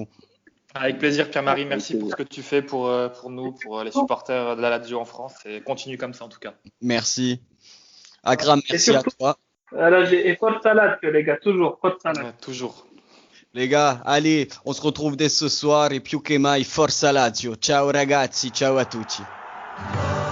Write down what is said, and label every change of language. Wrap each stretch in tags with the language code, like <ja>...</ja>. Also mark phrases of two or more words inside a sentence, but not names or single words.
<fr>Avec plaisir, Pierre-Marie. Merci pour ce que tu fais pour nous, pour les supporters de la Lazio en France. Et continue comme ça en tout cas. Merci. Akram, merci surtout, à toi. Et</fr> <it>forza Lazio,</it> <fr>les gars, toujours.</fr> <it>Forza Lazio.</it> <fr>Toujours. Les gars, allez, on se retrouve dès ce soir et</fr> <it>più che mai, forza Lazio. Ciao ragazzi, ciao a tutti.</it>